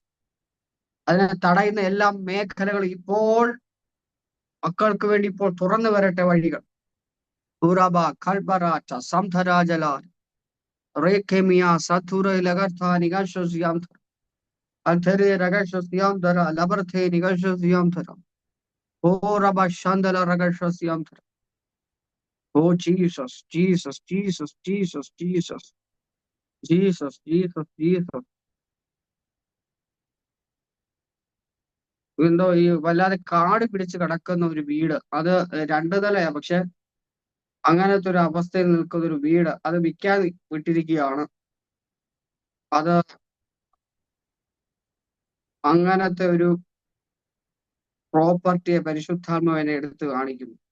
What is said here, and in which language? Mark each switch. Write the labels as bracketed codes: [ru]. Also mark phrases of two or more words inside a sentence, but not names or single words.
[ml] അതിനെ തടയുന്ന എല്ലാ മേഖലകളും ഇപ്പോൾ മക്കൾക്ക് വേണ്ടി ഇപ്പോൾ തുറന്നു വരട്ടെ വഴികൾ. ഉറബ കൽബറാറ്റ സംധരാജലാൻ റേഖെമിയ സത്തുര ലഗർഥ നിഗശസ്യാം അൽഥരെ രഗശസ്യാം ധര ലബർഥേ നിഗശസ്യാം ധര ഓ റബ ശാന്തല രഗശസ്യാം ധര. [en] Oh Jesus, Jesus, Jesus, Jesus, Jesus, Jesus, Jesus, Jesus. [ml] എന്തോ ഈ വല്ലാതെ കാട് പിടിച്ച് കിടക്കുന്ന ഒരു വീട്, അത് 2 നിലയാ, പക്ഷെ അങ്ങനത്തെ ഒരു അവസ്ഥയിൽ നിൽക്കുന്ന ഒരു വീട് അത് വിൽക്കാൻ വിട്ടിരിക്കുകയാണ്. അത് അങ്ങനത്തെ ഒരു പ്രോപ്പർട്ടിയെ പരിശുദ്ധാത്മാവിനെ എടുത്ത് കാണിക്കുന്നു.